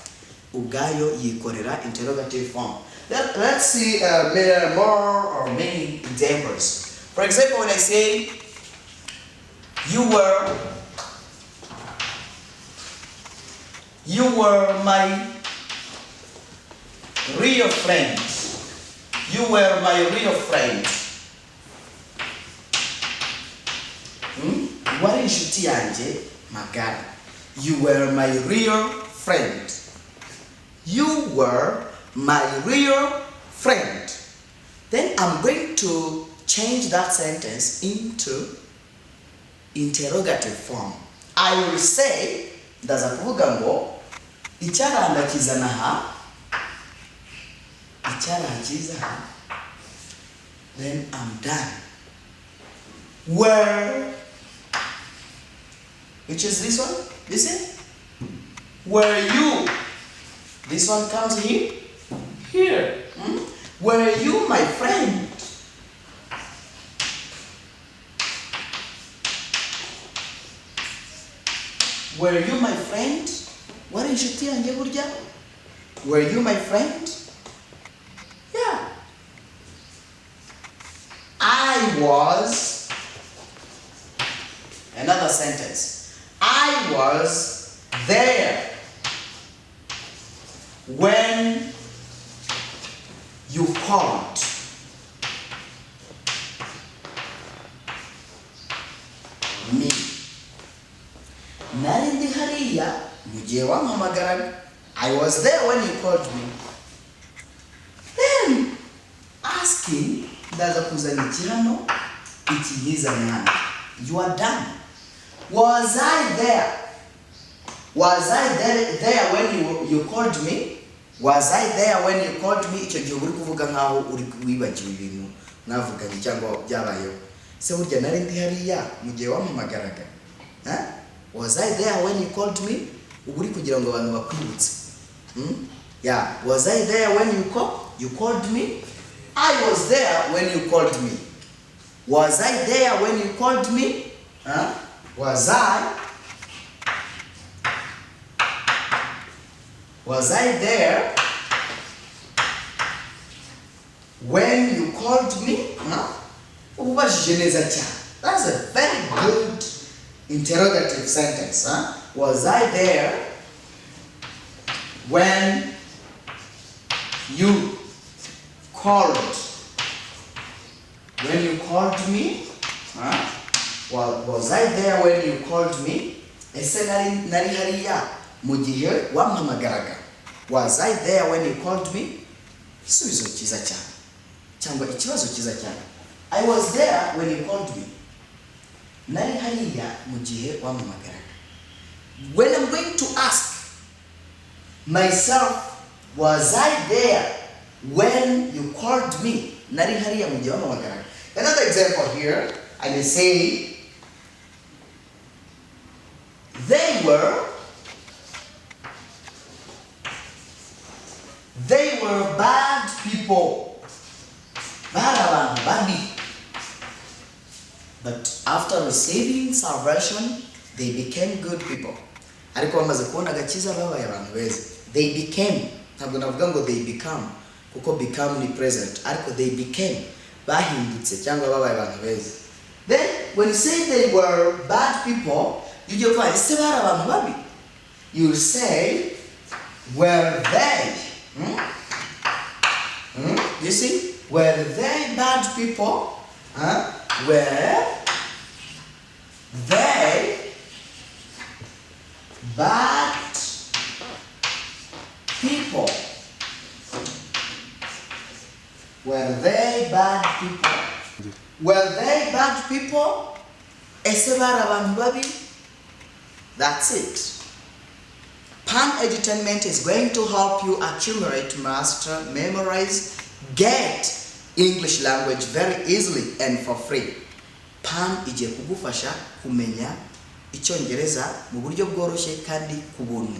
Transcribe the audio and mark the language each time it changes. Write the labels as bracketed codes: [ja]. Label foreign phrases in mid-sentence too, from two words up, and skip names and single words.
[rw] Ugayo yikorera [en] interrogative form. Let's see more or many examples. For example, when I say, you were my real friend. You were my real friend. [rw] Wari inshuti yanjye magara. [en] You were my real friend. You were my real friend. Then I'm going to change that sentence into interrogative form. I will say, [rw] ndaza kuvuga ngo icyaranda kizana ha, icyaranda kiza ha. [en] Then I'm done. Where, which is this one? Listen. Were you? This one comes here. Here. Were you my friend? Were you my friend? [rw] Wari inshuti yanjye burya? [en] Were you my friend? Yeah. I was. Another sentence. I was there when you called. Me. [rw] Nari ndi hariya mugihe wampamagaraga. [en] I was there when you called me. Then asking [rw] ndaza kuzana ikihano ikihizana hano. [en] You are done. Was I there? Was I there when you called me? Was I there when you called me? [rw] Icyo gihe uri kuvuga nkaho uri wibagiwe ibintu mwavuganye cyangwa byabayeho. Se burya nari ndi hariya mugihe wampamagaraga. [en] Was I there when you called me? [rw] Uri kugira ngo abantu bakwibutse. [en] Yeah, was I there when you called me? I was there when you called me. Was I there when you called me? Was I there when you called me? [rw] Ubajije neza cyane. [en] That's a very good interrogative sentence. Was I there when you called? When you called me? Well, was I there when you called me? [rw] Ese nari hariya mugihe wampamagaraga. [en] Was I there when you called me? [rw] Isubizo cyiza cyane cyangwa ikibazo cyiza cyane. [en] I was there when you called me. [rw] Nari hariya mu gihe wampamagaraga. [en] When I'm going to ask myself, was I there when you called me? [rw] Nari hariya mu gihe wampamagaraga. [en] Another example here, I may say, they were bad people. [rw] Bari abantu babi. [en] But after receiving salvation, they became good people. [rw] Ariko bamaze kubona agakiza babaye abantu beza. [en] They became, [rw] ntabwo navuga ngo [en] they become, [rw] kuko become ni present. [en] Ariko they became, [rw] bahindutse cyangwa babaye abantu beza. [en] Then when you say they were bad people, you go, [rw] ese bari abantu babi? [en] You say, were they? You see, were they bad people? Were they bad people? Were they bad people? Were they bad people? [rw] Ese bari abantu babi? [en] That's it. Pan Edutainment is going to help you accumulate, master, memorize, get English language very easily and for free. [rw] Pan igiye kugufasha kumenya Icyongereza mu buryo bworoshye kandi ku buntu.